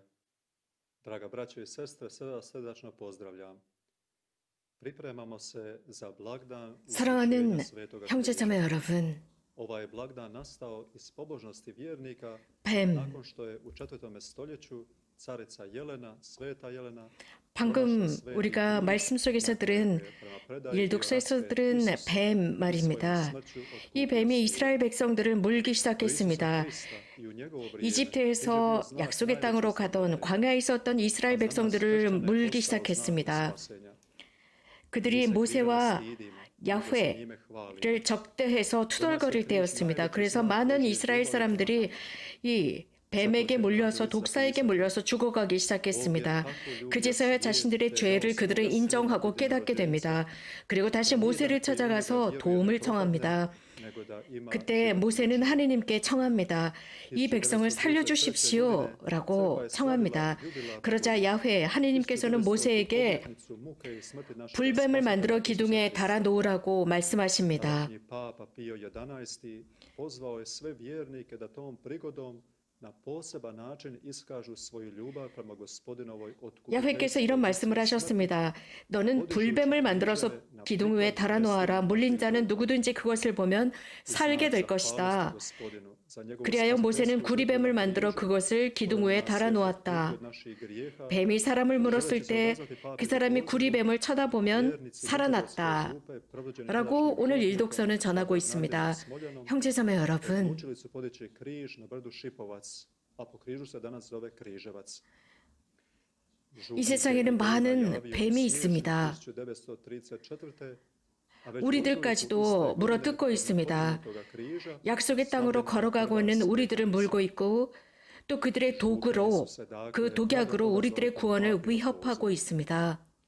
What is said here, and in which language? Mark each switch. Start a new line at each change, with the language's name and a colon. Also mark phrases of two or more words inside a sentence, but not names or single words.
Croatian: Draga braćo i sestre, sve vas srdačno pozdravljam. Pripremamo se za blagdan
Korean: 사랑하는
Croatian: uskrštenja Svetoga
Korean: 형제자매
Croatian: Križa.
Korean: 여러분,
Croatian: Ovaj je blagdan nastao iz pobožnosti vjernika
Korean: 뱀,
Croatian: nakon što je u 4. stoljeću carica Jelena, sveta Jelena,
Korean: 방금
Croatian: pronašla sveti
Korean: 우리가
Croatian: križ
Korean: 말씀 속에서
Croatian: na kojem
Korean: 들은
Croatian: je prema predaji
Korean: 일독서에서
Croatian: raspet
Korean: 들은
Croatian: Isus
Korean: 뱀
Croatian: svojom
Korean: 말입니다.
Croatian: smrću
Korean: 이
Croatian: otkupio
Korean: 뱀이
Croatian: svijet.
Korean: 이스라엘 백성들을 물기
Croatian: Do Isusa
Korean: 시작했습니다.
Croatian: Krista i u njegovo vrijeme križ je bio
Korean: 이집트에서
Croatian: znak
Korean: 약속의 땅으로
Croatian: najvećeg
Korean: 가던
Croatian: spasenja.
Korean: 광야에 있었던 이스라엘
Croatian: A za nas
Korean: 백성들을
Croatian: kršćane
Korean: 물기
Croatian: ostao znakom
Korean: 시작했습니다.
Croatian: spasenja. Mi
Korean: 그들이
Croatian: se križa ne
Korean: 모세와
Croatian: stidimo, nego se njime hvalimo.
Korean: 야훼를 적대해서 투덜거릴 때였습니다. 그래서 많은 이스라엘 사람들이 이 뱀에게 물려서 독사에게 물려서 죽어가기 시작했습니다. 그제서야 자신들의 죄를 그들은 인정하고 깨닫게 됩니다. 그리고 다시 모세를 찾아가서 도움을 청합니다. 그때 모세는 하느님께 청합니다. 이 백성을 살려주십시오라고 청합니다. 그러자 야훼 하느님께서는 모세에게 불뱀을 만들어 기둥에 달아 놓으라고 말씀하십니다.
Croatian: Tadašnji papa Pio XI pozvao je sve vjernike da tom prigodom na poseban način iskažu svoju ljubav prema gospodinovoj otkupiteljstvu.
Korean: 야훼께서 이런 말씀을 하셨습니다. 너는 불뱀을 만들어서 기둥 위에 달아 놓아라. 물린 자는 누구든지 그것을 보면 살게 될 것이다. 그리하여 모세는 구리뱀을 만들어 그것을 기둥 위에 달아 놓았다. 뱀이 사람을 물었을 때 그 사람이 구리뱀을 쳐다보면 살아났다. 라고 오늘 일독서는 전하고 있습니다. 형제자매 여러분,
Croatian: Učili su podići križ na brdu Šipovac, a po križu se danas zove Križevac.
Korean: 이 세상에는 많은 뱀이 있습니다. 우리들까지도 물어뜯고 있습니다. 약속의 땅으로 걸어가고 있는 우리들을 물고 있고 또 그들의 도구로, 그 독약으로 우리들의 구원을 위협하고 있습니다.